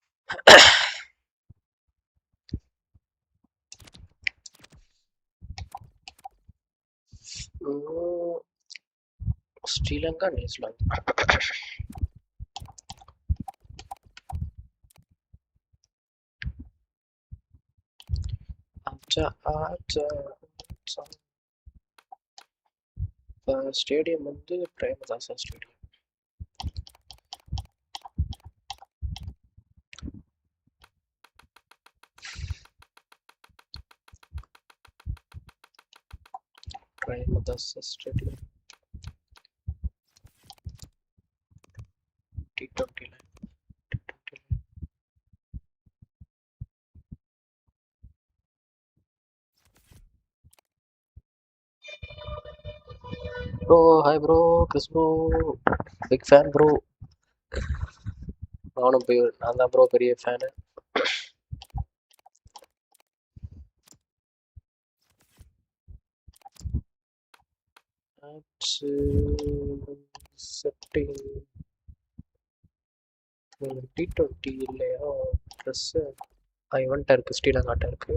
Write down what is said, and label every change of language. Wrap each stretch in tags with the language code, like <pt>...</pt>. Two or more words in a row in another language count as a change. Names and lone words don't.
<ta>ஸ்ரீலங்கா நியூசிலாந்து. ஸ்டேடியம் வந்து பிரேமதாசா ஸ்டேடியம்.</ta> <en>Premadasa Stadium T20 line. Bro, hi bro, Chris bro, big fan bro.</en> <ta>நான் தான் ப்ரோ பெரிய ஃபேனு. செட்டிங் T20 இல்லையா ட்ரெஸ்ஸு இவன்ட்ட இருக்குது, ஸ்ரீலங்காட்ட இருக்குது.</ta>